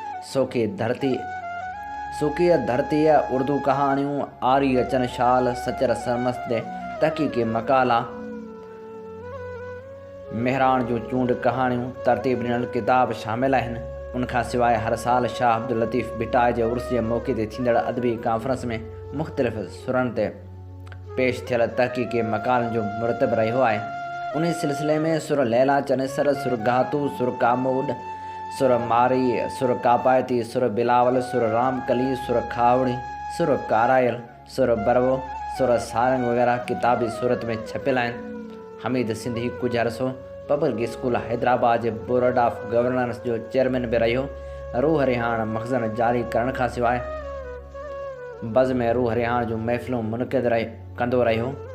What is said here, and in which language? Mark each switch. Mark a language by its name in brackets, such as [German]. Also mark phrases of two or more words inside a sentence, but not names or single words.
[Sindhi] सूकी धरतीअ उर्दू कहाणियूं, आरी अचन शाल, सचर सरमस्त तहक़ीक़ी मकाला, मेहरान जूं चूंड कहाणियूं तरतीब ॾिनल किताब शामिल आहिनि। उनखां सवाइ हर साल शाह अब्दुल लतीफ़ भिटाए जे उर्स जे मौक़े ते थींदड़ अदबी कॉन्फ्रेंस में मुख़्तलिफ़ सुरनि ते पेश थियल तहक़ीक़ी मकालनि जो मुरतब रहियो आहे। उन सिलसिले में सुर लैला चनेसर, सुर घातू, सुर कामोड, सुर मारी, सुर कापायती, सुर बिलावल, सुर रामकली, सुर खावड़ी, सुर कारायल, सुर बरवो, सुर सारंग वग़ैरह किताबी सूरत में छपियल आहिनि। हमीद सिंधी कुझु अरसो पब्लिक स्कूल हैदराबाद जे [English] board of governors [Sindhi] जो चेयरमैन बि रहियो। रूह रिहाण मख़ज़न जारी करण खां सवाइ बज़्म रूह रिहाण जूं महफ़िलूं मुनक़िद कंदो रहियो।